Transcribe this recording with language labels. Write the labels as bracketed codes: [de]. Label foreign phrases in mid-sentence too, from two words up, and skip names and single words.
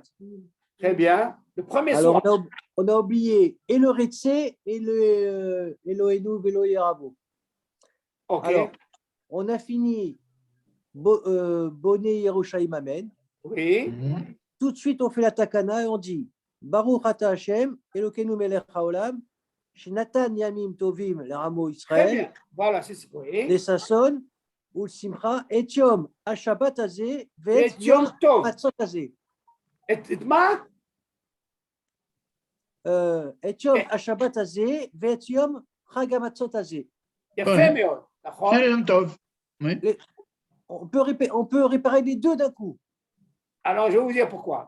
[fr] Très bien. Le premier Alors, soir. on a oublié et le Retse et le Elohenu Velo Yerabo. Ok. Alors, on a fini Boné Yerushalayim Amen. Oui. Mhm. Tout de suite, on fait la takana et on dit [he] ברוך אתה השם אלוקינו מלך העולם שנתן ימים טובים, [fr] le Ramo Très Israël, bien. Voilà, c'est ça. Oui. les Sasson, ou le Simcha, et [he] יום השבת הזה, [fr] Et [he] ואת יום יום טוב. מצות הזה. [fr] Et ma? [he] Et יום השבת הזה, ואת יום חג המצות הזה. [fr] Il y a fait mieux. D'accord? C'est Yom Tov. Oui. On peut réparer les deux d'un coup. Alors, je vais vous dire pourquoi.